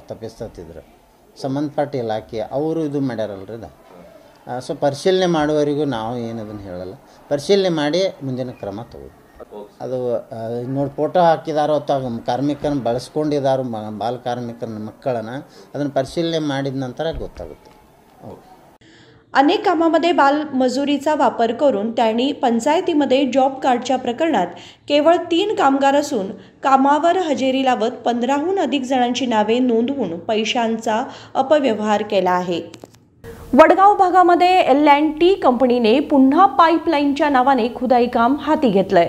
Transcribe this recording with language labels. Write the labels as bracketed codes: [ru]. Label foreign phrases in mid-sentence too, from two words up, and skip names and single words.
[kn] ತಪ್ಪಿಸ್ತತ್ತಿದ್ರೆ ಸಂಬಂಧಪಟ್ಟ ಇಲಾಖೆ ಅವರು ಇದು ಮಾಡ್ಯಾರಲ್ರಿ ಅದು। ಸೊ ಪರಿಶೀಲನೆ ಮಾಡುವವರೆಗೂ ನಾವು ಏನದನ್ನು ಹೇಳಲ್ಲ, ಪರಿಶೀಲನೆ ಮಾಡಿ ಮುಂದಿನ ಕ್ರಮ ತಗೋ। ಅದು ನೋಡಿ ಫೋಟೋ ಹಾಕಿದಾರೋ ಅಥವಾ ಕಾರ್ಮಿಕರನ್ನು ಬಳಸ್ಕೊಂಡಿದ್ದಾರೋ ಬಾಲ ಕಾರ್ಮಿಕರ मಕ್ಕಳನ್ನು ಅದನ್ನು ಪರಿಶೀಲನೆ ಮಾಡಿದ ನಂತರ ಗೊತ್ತಾಗುತ್ತೆ। [mr] अनेक कामामध्ये बाल मजुरीचा वापर करून त्यांनी पंचायतीमध्ये जॉब कार्डच्या प्रकरणात केवळ 3 कामगार असून कामावर हजेरी लावत 15हून अधिक जणांची नावे नोंदवून पैशांचा अपव्यवहार केला आहे। वडगाव भागामध्ये L&T कंपनीने पुन्हा पाईपलाईनच्या नावाने खुदाई काम हाती घेतलंय।